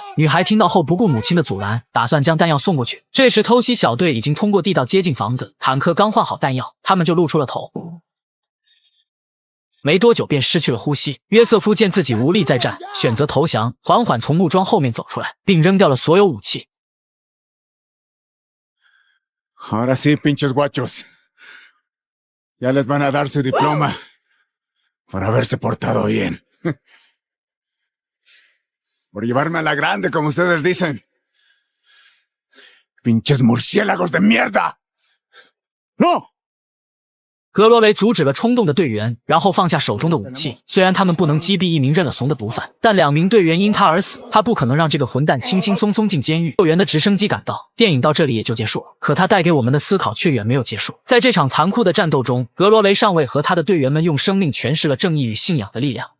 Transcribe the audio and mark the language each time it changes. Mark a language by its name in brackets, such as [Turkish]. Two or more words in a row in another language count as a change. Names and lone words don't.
[Chinese] 女孩听到后不顾母亲的阻拦，打算将弹药送过去。这时偷袭小队已经通过地道接近房子，坦克刚换好弹药，他们就露出了头。没多久便失去了呼吸。约瑟夫见自己无力再战，选择投降，缓缓从木桩后面走出来，并扔掉了所有武器。 [Spanish] Ahora sí, pinches guachos. Ya les van a dar su diploma por haberse portado bien. Por llevarme a la grande, como ustedes dicen. Pinches murciélagos de mierda. ¡No! [Chinese] 格罗雷阻止了冲动的队员，然后放下手中的武器。虽然他们不能击毙一名认了怂的毒贩，但2名队员因他而死，他不可能让这个混蛋轻轻松松进监狱。救援的直升机赶到，电影到这里也就结束了。可他带给我们的思考却远没有结束。在这场残酷的战斗中，格罗雷上尉和他的队员们用生命诠释了正义与信仰的力量。